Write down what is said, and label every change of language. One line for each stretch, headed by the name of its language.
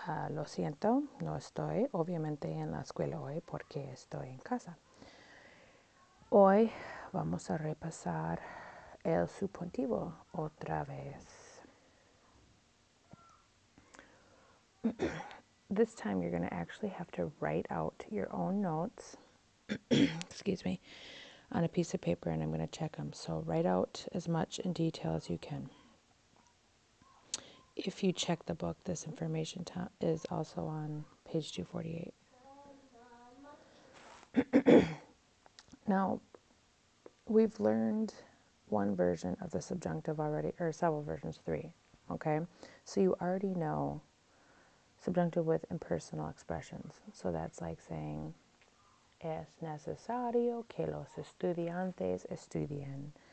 Spanish: Lo siento, no estoy obviamente en la escuela hoy porque estoy en casa. Hoy vamos a repasar el subjuntivo otra vez.
English: This time you're going to actually have to write out your own notes, excuse me, on a piece of paper, and I'm going to check them. So write out as much in detail as you can. If you check the book, this information is also on page 248. Now, we've learned one version of the subjunctive already, or several versions, 3, okay? So you already know subjunctive with impersonal expressions. So that's like saying,
Spanish: es necesario que los estudiantes estudien.